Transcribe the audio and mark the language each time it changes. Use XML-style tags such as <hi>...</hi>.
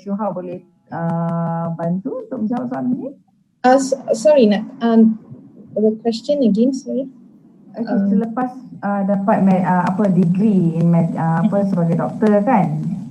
<ms>Shuha boleh bantu untuk menjawab soalan ini.</ms> <en>Sorry, the question again, sorry.</en> <ms>Selepas dapat degree in sebagai doktor kan?</ms>